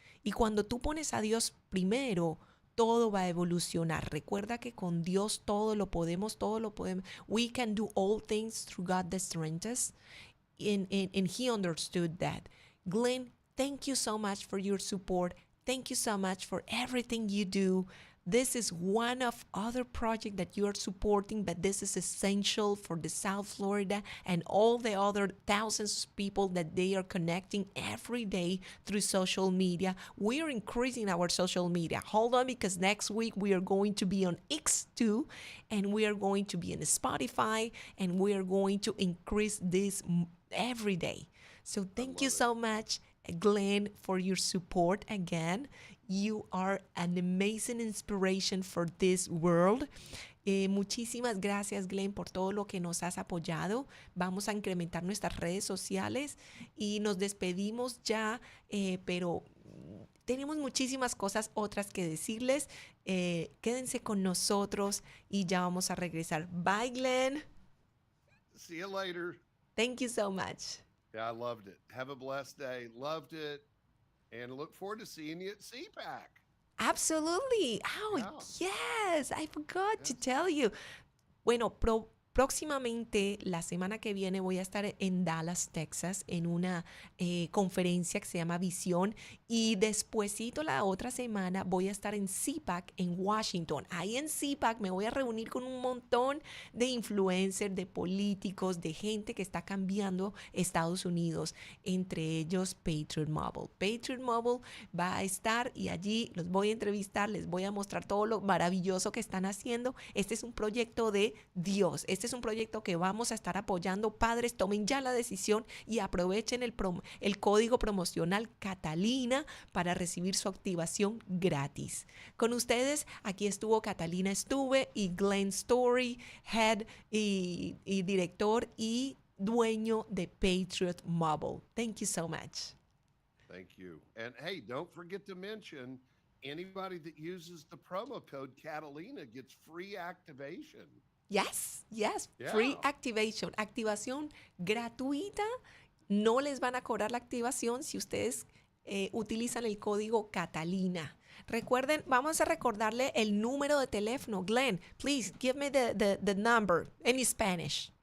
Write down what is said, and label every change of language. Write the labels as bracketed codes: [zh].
[es] Y cuando tú pones a Dios primero, todo va a evolucionar. Recuerda que con Dios todo lo podemos, todo lo podemos. [en] We can do all things through God that strengthens us. And he understood that. Glenn, thank you so much for your support. Thank you so much for everything you do. This is one of other projects that you are supporting, but this is essential for the South Florida and all the other thousands of people that they are connecting every day through social media. We are increasing our social media. Hold on, because next week we are going to be on X2, and we are going to be on Spotify, and we are going to increase this every day. So thank you so much, Glenn, for your support again. You are an amazing inspiration for this world. [es] Muchísimas gracias, Glenn, por todo lo que nos has apoyado. Vamos a incrementar nuestras redes sociales y nos despedimos ya, pero tenemos muchísimas cosas otras que decirles. Quédense con nosotros y ya vamos a regresar. [en] Bye, Glenn. See you later. Thank you so much. Yeah, I loved it. Have a blessed day. Loved it. And look forward to seeing you at CPAC. Absolutely. Oh, Yeah. yes. I forgot to Yes. tell you. [es] Bueno, próximamente, la semana que viene, voy a estar en Dallas, Texas, en una conferencia que se llama Visión. Y despuesito, la otra semana, voy a estar en CPAC en Washington. Ahí en CPAC me voy a reunir con un montón de influencers, de políticos, de gente que está cambiando Estados Unidos, entre ellos Patriot Mobile. Patriot Mobile va a estar y allí los voy a entrevistar, les voy a mostrar todo lo maravilloso que están haciendo. Este es un proyecto de Dios. Este es un proyecto que vamos a estar apoyando. Padres, tomen ya la decisión y aprovechen el código promocional Catalina para recibir su activación gratis. Con ustedes, aquí estuvo Catalina Estuve y Glenn Story, Head y director y dueño de Patriot Mobile. [en] Thank you so much. Thank you. And hey, don't forget to mention anybody that uses the promo code Catalina gets free activation. Yes, Yeah. free activation, [es] activación gratuita. No les van a cobrar la activación si ustedes utilizan el código Catalina. Recuerden, vamos a recordarle el número de teléfono. [en] Glenn, please give me the number in Spanish.